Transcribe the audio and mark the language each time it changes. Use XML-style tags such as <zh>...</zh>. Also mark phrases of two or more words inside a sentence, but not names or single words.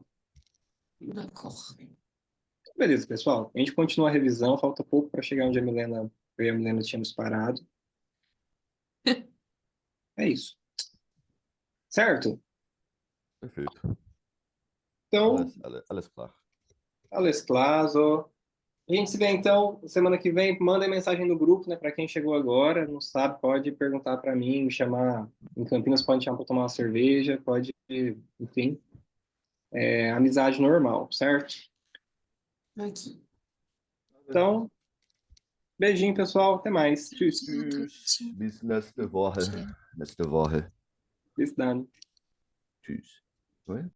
<pt>d'accord. Beleza, pessoal. A gente continua a revisão. Falta pouco para chegar onde eu e a Milena tínhamos parado. É isso. Certo? Perfeito. Então,</pt> <de>Alles klar. alles klar.</de> <pt>Ó. A gente se vê então semana que vem. Manda mensagem no grupo, né? Para quem chegou agora, não sabe, pode perguntar para mim, me chamar em Campinas, pode me chamar para tomar uma cerveja, pode, enfim, amizade normal, certo? Aqui. Então, beijinho, pessoal. Até mais.</pt> <de>Tschüss. Tschüss. Bis nächste Woche.</de> <pt>Tchau.</pt> <de>Nächste Woche. Bis dann. Tschüss. Oi?</de>